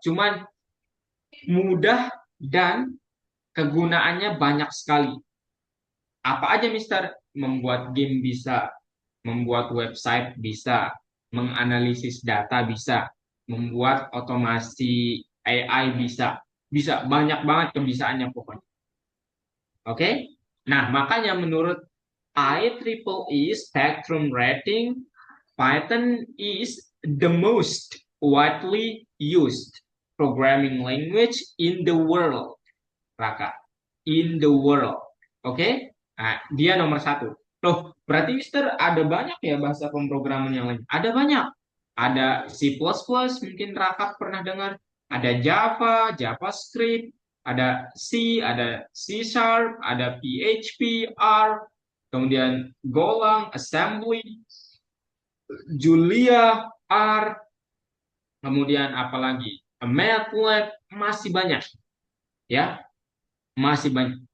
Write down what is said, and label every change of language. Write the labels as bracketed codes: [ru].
[id] Cuman mudah dan kegunaannya banyak sekali. Apa aja Mister? Membuat game bisa, membuat website bisa, menganalisis data bisa, membuat otomasi AI bisa. Bisa banyak banget kebisaannya pokoknya. Oke? Nah, makanya menurut [en] IEEE Spectrum Rating, Python is the most widely used programming language in the world. [id] Raka, [en] in the world. [id] Oke? Nah, dia nomor satu. Loh, berarti Mister ada banyak ya bahasa pemrograman yang lain? Ada banyak. Ada C++, mungkin Raka pernah dengar. Ada Java, JavaScript, ada C, ada C Sharp, ada PHP, R, kemudian Golang, Assembly, Julia, R, kemudian apalagi MATLAB, masih banyak ya, masih banyak.